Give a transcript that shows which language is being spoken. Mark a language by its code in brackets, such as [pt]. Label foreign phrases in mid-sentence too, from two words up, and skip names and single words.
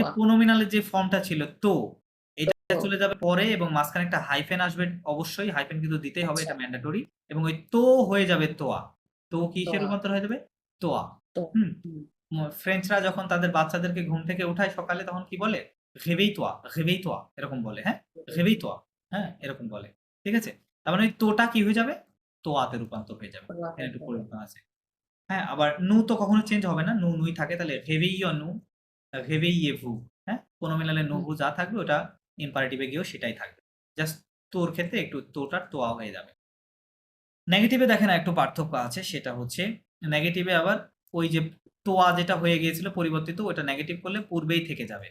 [bn] যে প্রোনোমিনালের যে ফর্মটা ছিল তো, এটা তো। চলে যাবে পরে এবং মাঝখানে একটা হাইফেন আসবে অবশ্যই। হাইফেন কিন্তু দিতেই হবে, আচ্ছা, এটা ম্যান্ডেটরি। এবং ওই তো হয়ে যাবে তোয়া। তো তো কিসে রূপান্তর হয়ে যাবে? তোয়া। তো হুম? হুম, ফ্রেঞ্চরা যখন তাদের বাচ্চাদেরকে ঘুম থেকে উঠায় সকালে তখন কি বলে? [fr] "réveille toi, réveille toi" এরকম বলে, হ্যাঁ? "réveille toi" [bn] হ্যাঁ? এরকম বলে। ঠিক আছে? তার মানে ওই তোটা কি হয়ে যাবে? তোয়াতে রূপান্তর হয়ে যাবে। তোয়া এখানে হয়ে একটু যাবে। পরিবর্তন আছে। হ্যাঁ? আবার নু তো কখনো চেঞ্জ হবে না। নু, নুই থাকে। [fr] তাহলে "réveillons nous, réveillez-vous" [bn] হ্যাঁ? কোনোমিনালে [fr] নু, হুম, [bn] ভু যা থাকবে ওটা ইম্পারেটিভ এ গিয়েও সেটাই থাকবে। জাস্ট তোর ক্ষেত্রে একটু তোটা তোয়া হয়ে যাবে। নেগেটিভে দেখেন আরেকটু পার্থক্য আছে। সেটা হচ্ছে নেগেটিভে আবার ওই যে তোয়া যেটা হয়ে গিয়েছিল পরিবর্তিত, ওটা নেগেটিভ করলে পূর্বেই থেকে যাবে।